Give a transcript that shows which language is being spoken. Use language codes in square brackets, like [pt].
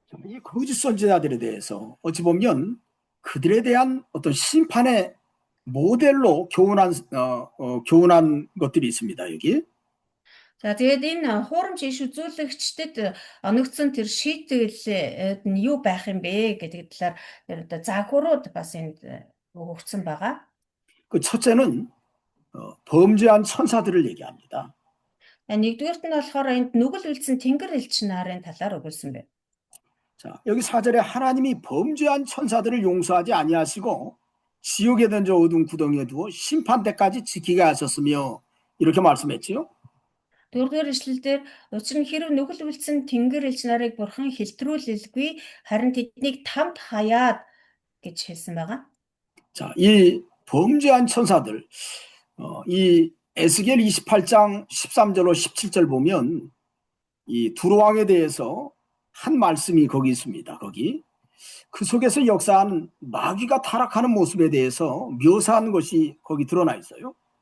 [ko] 이 거짓 선지자들에 대해서 어찌 보면 그들에 대한 어떤 심판의 모델로 교훈한 것들이 있습니다. 여기. [mn] За тэгээд энэ хуурамч иш үзүүлэгчдэд оногдсон тэр шийтгэл нь юу байх юм бэ гэдэг талаар одоо загварууд бас энд өгөгдсөн байгаа. [ko] 그 첫째는 범죄한 천사들을 얘기합니다. [mn] Нэгдүгээрт нь болохоор энд нүгэл үлдсэн тэнгэр элч нарын талаар өгүүлсэн байна. [ko] 자, 여기 4절에 하나님이 범죄한 천사들을 용서하지 아니하시고 지옥에 던져 어두운 구덩이에 두어 심판 때까지 지키게 하셨으며 이렇게 말씀했지요. [mn] Дөрөвдүгээр ишлэлдэр учир нь хэрв нүгэл үлдсэн тэнгэр элч нарыг бурхан хэлтрүүлэлгүй харин тэднийг тамд хаяад гэж хэлсэн байгаа. [ko] 자, 이 범죄한 천사들 이 에스겔 28장 13절로 17절 보면 이 두로왕에 대해서 한 말씀이 거기 있습니다. 거기 그 속에서 역사한 마귀가 타락하는 모습에 대해서 묘사한 것이 거기 드러나 있어요.